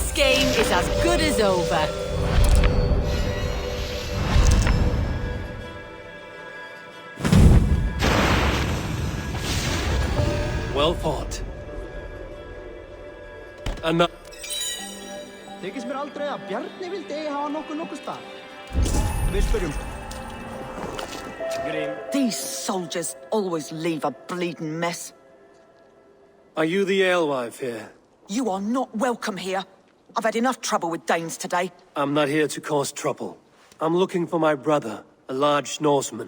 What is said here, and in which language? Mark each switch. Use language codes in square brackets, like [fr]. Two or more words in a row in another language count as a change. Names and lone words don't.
[en] game is as good as over. Well fought. And [is] Þykist mér aldrei að Bjarni vildi eigi hafa nokkuð stað. Við spyrjum. [en] These soldiers always leave a bleeding mess. are you the alewife here? You are not welcome here. I've had enough trouble with Danes today. I'm not here to cause trouble. I'm looking for my brother, a large Norseman.